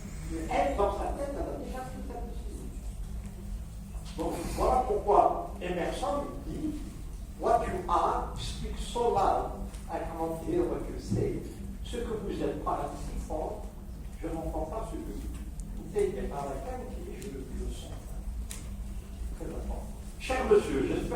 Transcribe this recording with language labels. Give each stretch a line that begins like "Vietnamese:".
French: Mais elle, dans sa tête, elle a déjà pris sa décision. Donc, voilà pourquoi Emerson dit:
English: what you are speaks so loud, I cannot hear what you say.
French: Ce que vous êtes parle si fort, je n'entends pas ce que vous dites. Vous êtes par la qualité, je le sens. Très important. Cher monsieur, j'espère